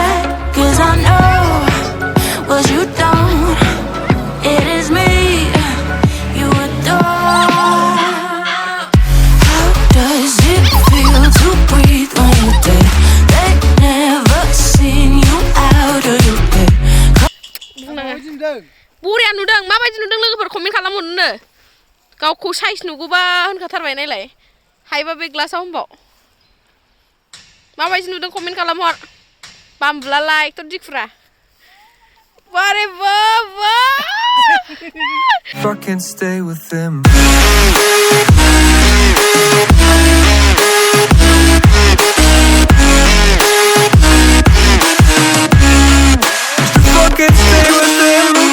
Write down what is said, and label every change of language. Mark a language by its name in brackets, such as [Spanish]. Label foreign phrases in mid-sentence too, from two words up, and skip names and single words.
[English] 'Cause I know what you don't. It is me you adore. How does it feel to breathe when you're dead? They never seen you out of your bed. [Bodo] बरिया नुदों माबायदि नुदों लोगोफोर कमेन्ट खालामहरनो गावखौ साइज नुगौबा होनखाथारबाय नायलाय हायोबा बे ग्लासाव होनबाव माबायदि नुदों कमेन्ट खालामहर बामब्ला लाइक तो दिखुरा बारे बाबा [English] If I can't stay with them If I can't stay with them